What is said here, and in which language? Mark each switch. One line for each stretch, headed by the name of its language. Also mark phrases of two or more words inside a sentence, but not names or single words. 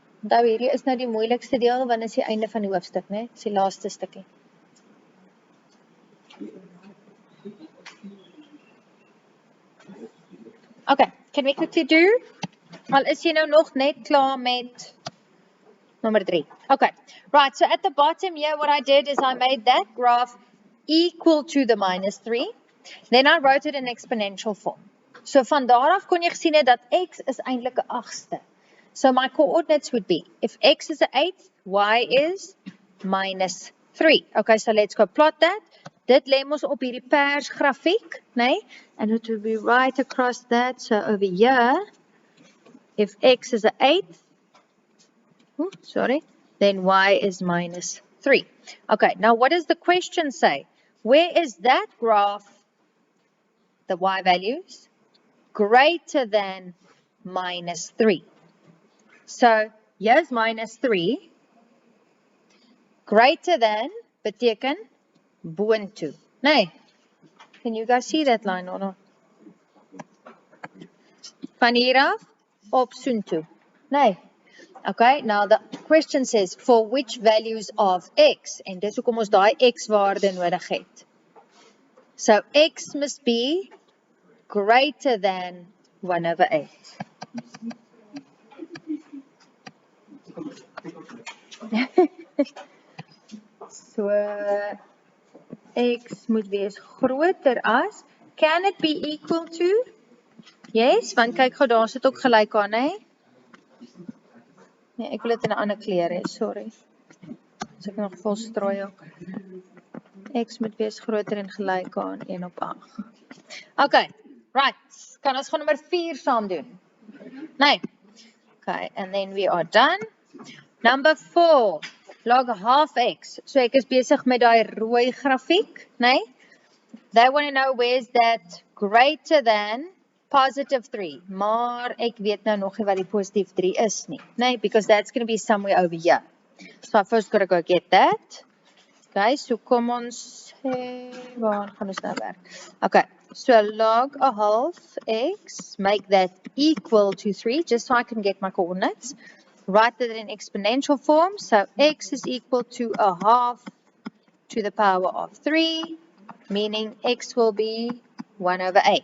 Afrikaans: Onthou hierdie is nou die moeilikste deel, want is die einde van die hoofstuk, né? Dis die laaste stukkie.
English: Okay, can we quickly do?
Afrikaans: Al is jy nou nog net klaar met number 3.
English: Okay, right, so at the bottom here, what I did is I made that graph equal to the minus 3. Then I wrote it in exponential form.
Afrikaans: So van daar af kon jy gesien het dat x is eintlik 'n agste.
English: So my coordinates would be, if x is 'n 8, y is minus 3. Okay, so let's go plot that.
Afrikaans: Dit lê mos op hierdie pers grafiek, né?
English: And it would be right across that. So over here, if x is 'n 8, then y is minus 3. Okay, now what does the question say? Where is that graph, the y values, greater than minus 3? So, here's minus 3, greater than,
Afrikaans: beteken, boontoe. Nee,
English: can you guys see that line or not?
Afrikaans: Van hier af, op soontoe. Nee.
English: Okay, now the question says, for which values of x?
Afrikaans: En dis hoekom ons daai x waarde nodig het.
English: So, x must be greater than 1 over 8. So,
Afrikaans: x moet wees groter as,
English: can it be equal to? Yes,
Afrikaans: want kyk gou daar sit ook gelyk aan, hè? Nee, ek wil dit in 'n ander kleur hê, sorry. As ek nog vol strooi ook. X moet wees groter en gelyk aan 1 op 8.
English: Okay, right.
Afrikaans: Kan ons gaan nommer 4 saam doen? Nee.
English: Okay, and then we are done. Number 4, log half x.
Afrikaans: So ek is besig met daai rooi grafiek, né?
English: They want to know where is that greater than positive 3.
Afrikaans: Maar ek weet nou nog nie wat die positief 3 is nie, né?
English: Because that's going to be somewhere over here. So I first got to go get that. Okay, so
Afrikaans: kom ons sê, waar gaan ons nou werk?
English: Okay, so log a half x, make that equal to 3, just so I can get my coordinates. Write that in exponential form, so x is equal to a half to the power of 3, meaning x will be 1 over 8.